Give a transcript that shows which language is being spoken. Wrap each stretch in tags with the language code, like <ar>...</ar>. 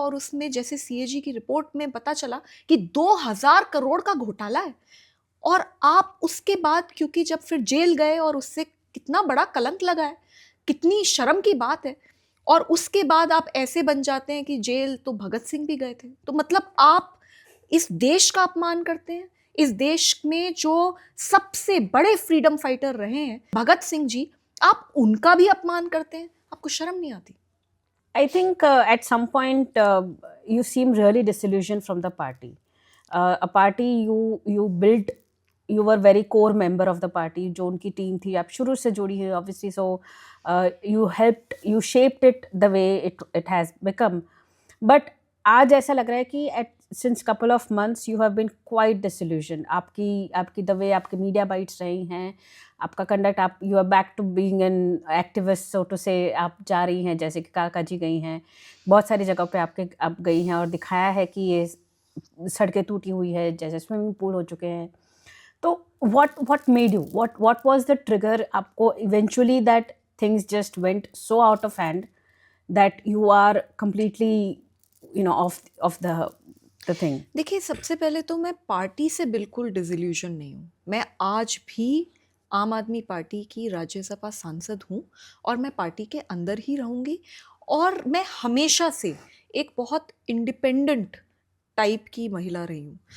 <hi>और उसमें जैसे सीएजी की रिपोर्ट में पता चला कि 2000 करोड़ का घोटाला है, और आप उसके बाद, क्योंकि जब फिर जेल गए और उससे कितना बड़ा कलंक लगा है, कितनी शर्म की बात है, और उसके बाद आप ऐसे बन जाते हैं कि जेल तो भगत सिंह भी गए थे। तो मतलब आप इस देश का अपमान करते हैं, इस देश में जो सबसे बड़े फ्रीडम फाइटर रहे हैं भगत सिंह जी, आप उनका भी अपमान करते हैं। आपको शर्म नहीं आती?</hi> <en>I think at some point you seem really disillusioned from the party. A party you built, you were very core member of the party.</en> <hi>जो उनकी टीम थी, आप शुरू से जुड़ी हुई obviously.</hi> <en>So you shaped it the way it has become. But</en> <hi>आज ऐसा लग रहा है कि</hi> <en>since couple of months you have been quite disillusioned.</en> <hi>आपकी</hi> <en>the way</en> <hi>आपके media bites रही हैं, आपका कंडक्ट, आप</hi> <en>you are back to being an activist so to say,</en> <hi>आप जा रही हैं जैसे कि काका जी गई हैं, बहुत सारी जगह पे आप गई हैं और दिखाया है कि ये सड़कें टूटी हुई है, जैसे स्विमिंग पूल हो चुके हैं.</hi> <en>तो what made you, what was the trigger</en> <hi>आपको</hi> <en>eventually that things just went so out of hand that you are completely off the thing?</en> <hi>देखिए, सबसे पहले तो मैं पार्टी से बिल्कुल डिसइल्यूजन नहीं हूँ। मैं आज भी आम आदमी पार्टी की राज्यसभा सांसद हूँ, और मैं पार्टी के अंदर ही रहूँगी, और मैं हमेशा से एक बहुत इंडिपेंडेंट टाइप की महिला रही हूँ।</hi>